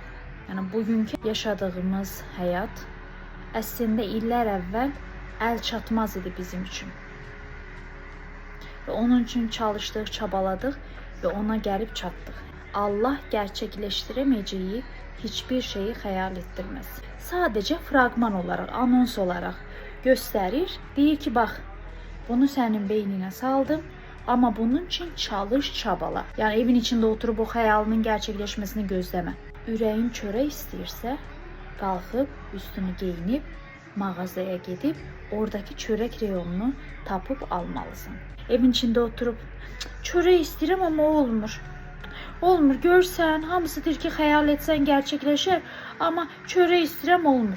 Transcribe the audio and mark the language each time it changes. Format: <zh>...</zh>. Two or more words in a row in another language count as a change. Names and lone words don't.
<az>Yəni bugünkü yaşadığımız həyat əslində illər əvvəl əlçatmaz idi bizim üçün. Və onun üçün çalışdıq, çabaladıq və ona gəlib çatdıq.</az> <tr>Allah gerçekleştiremeyeceği hiçbir şeyi hayal ettirmez. Sadece fragman olarak, anons olarak gösterir.</tr> <az>Deyir ki,</az> <tr>bak bunu senin beynine saldım ama bunun için çalış, çabala. Yani evin içinde oturup o hayalinin gerçekleşmesini gözleme.</tr> <az>Ürəyin çörək istəyirsə, qalxıb, üstünü geyinib, mağazaya gedib, oradaki çörək reyonunu tapıb almalısın.</az> <tr>Evin içinde oturup,</tr> <az>çörək istəyirəm</az> <tr>ama olmur.</tr> <az>Olmur, görsən, hamısı deyir ki, xəyal etsən gerçekleşir, amma çörək istəyirəm olmur.</az>